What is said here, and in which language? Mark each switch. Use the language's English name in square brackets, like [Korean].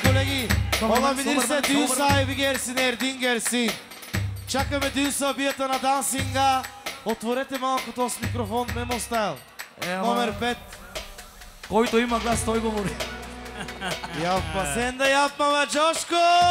[Bulgarian] Колеги, [Turkish] olabilirse düğün sahibi gelsin, Erdin gelsin. [Bulgarian] Чакаме düğün събията на дансинга. Отворете малко този микрофон, Memo Style. Номер 5. Който има глас, той говори. [Turkish] Yapma, sen de yapma be Coşku!